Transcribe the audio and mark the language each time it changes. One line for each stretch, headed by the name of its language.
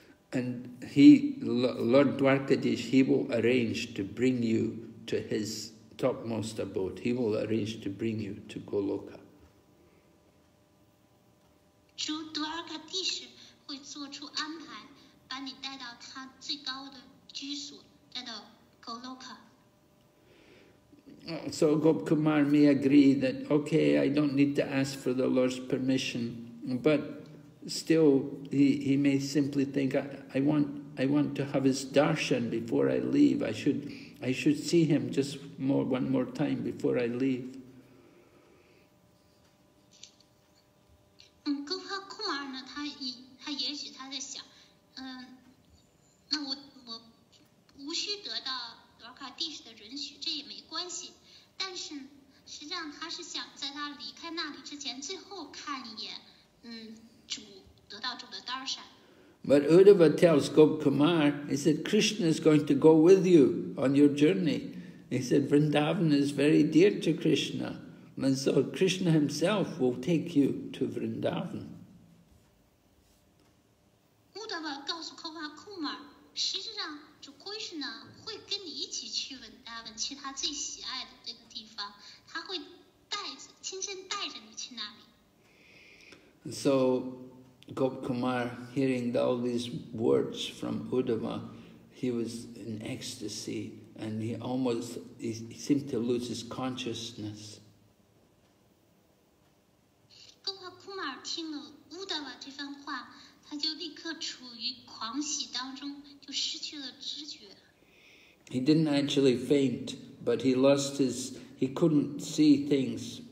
English: And Lord Dwarkadish, he will arrange to bring you to his topmost abode. He will arrange to bring you to Goloka.
Chinese: 主 Dwarkadish 会做出安排，把你带到他最高的居所，带到 Goloka。
English: So Gopakumar may agree that, okay, I don't need to ask for the Lord's permission, but still he may simply think, I want to have his darshan before I leave. I should see him just one more time before I leave.
Chinese: Gopakumar 呢，他也许他在想，那我无需得到 Dwarkadish 的允许，这也没关系。但是实际上他是想在他离开那里之前，最后看一眼，主得到主的 darshan。
English: But Uddhava tells Gopakumar, he said, Krishna is going to go with you on your journey. He said, Vrindavan is very dear to Krishna, and so Krishna himself will take you to Vrindavan.
Chinese: Uddhava 告诉 Gopakumar，实际上主 Krishna 会跟你一起去 Vrindavan，去他最喜爱的这个地方，他会亲身带着你去那里。
English: And so Gopakumar, hearing all these words from Uddhava, he was in ecstasy, and he seemed to lose his consciousness.
Chinese: Gopakumar 听了乌达瓦这番话，他就立刻处于狂喜当中，就失去了知觉。
English: He didn't actually faint, but he couldn't see things.